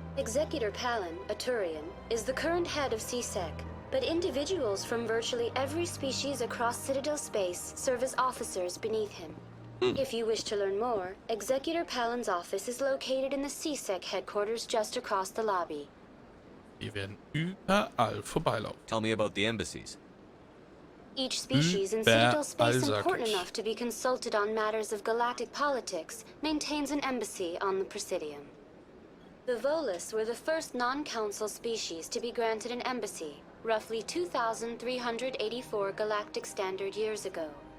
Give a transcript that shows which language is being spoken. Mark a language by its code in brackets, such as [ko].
[en] Executor Palin, a Turian, is the current head of CSEC, but individuals from virtually every species across Citadel space serve as officers beneath him. If you wish to learn more, Executor Palin's office is located in the CSEC headquarters just across the lobby. [de] Wir werden überall vorbeilaufen. [en] Tell me about the embassies. Each species in Citadel space important enough to be consulted on matters of galactic politics maintains an embassy on the Presidium. The Volus were the first non-council species to be granted an embassy, roughly 2,384 galactic standard years ago.